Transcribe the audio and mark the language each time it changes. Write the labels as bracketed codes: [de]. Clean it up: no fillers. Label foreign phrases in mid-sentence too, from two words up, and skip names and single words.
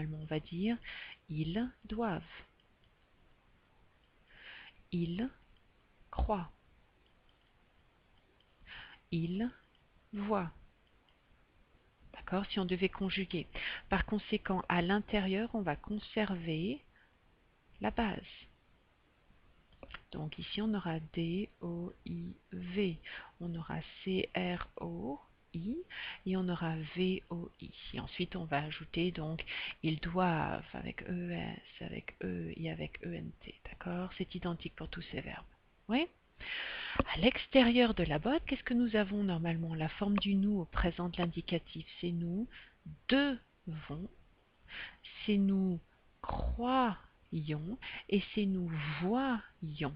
[fr] On va dire ils doivent, ils croient, ils voient. D'accord? Si on devait conjuguer. Par conséquent, à l'intérieur, on va conserver la base. Donc ici, on aura D-O-I-V, on aura C-R-O-I et on aura V-O-I. Et ensuite, on va ajouter donc ils doivent avec E-S, avec E et avec E-N-T. D'accord? C'est identique pour tous ces verbes. Oui? À l'extérieur de la botte, qu'est-ce que nous avons normalement? La forme du nous au présent de l'indicatif, c'est nous devons, c'est nous croyons et c'est nous voyons.